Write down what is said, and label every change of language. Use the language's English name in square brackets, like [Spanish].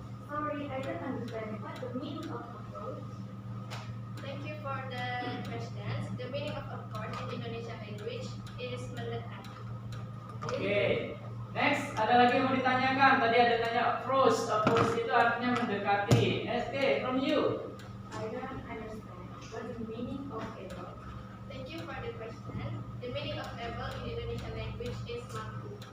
[English] Sorry, I don't understand what the meaning of approach. Thank you for the questions. The meaning of accord in Indonesian language is mendekat. [Indonesian] Oke, next, ada lagi yang mau ditanyakan? Tadi ada tanya approach. Approach itu artinya mendekati. [English] Oke, from you. I don't understand what the meaning of approach. Thank you for the question. The meaning of able in Indonesian language is mampu.